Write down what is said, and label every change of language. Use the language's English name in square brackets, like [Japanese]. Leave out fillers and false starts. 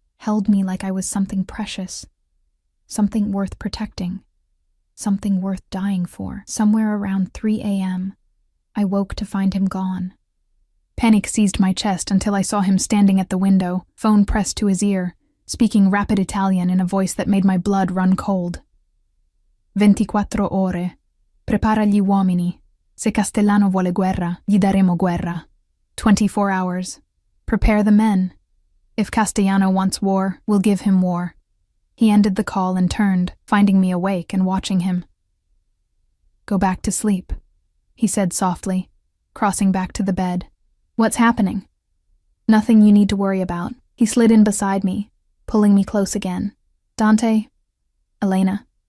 [English] held me like I was something precious, something worth protecting, something worth dying for. Somewhere around 3 a.m., I woke to find him gone. Panic seized my chest until I saw him standing at the window, phone pressed to his ear, speaking rapid Italian in a voice that made my blood run cold. [Italian] 24 ore. Prepara gli uomini. Se Castellano vuole guerra, gli daremo guerra. [English] 24 hours. Prepare the men. If Castellano wants war, we'll give him war. He ended the call and turned, finding me awake and watching him. Go back to sleep, he said softly, crossing back to the bed. What's happening? Nothing you need to worry about. He slid in beside me, pulling me close again. Dante? Elena.